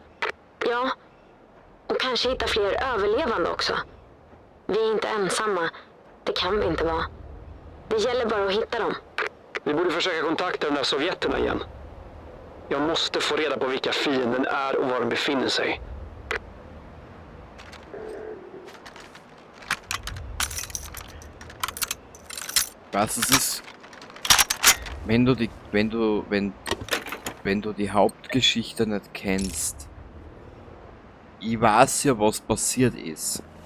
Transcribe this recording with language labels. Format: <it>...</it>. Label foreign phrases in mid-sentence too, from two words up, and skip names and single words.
<sv>Ja, och kanske hitta fler överlevande också. Vi är inte ensamma. Det kan vi inte vara. Det gäller bara att hitta dem. Vi borde försöka kontakta de där sovjeterna igen. Jag måste få reda på vilka fienden är och var de befinner sig.</sv> <de>Was es ist, wenn du die Hauptgeschichte nicht kennst. Ich weiß ja, was passiert ist.</de>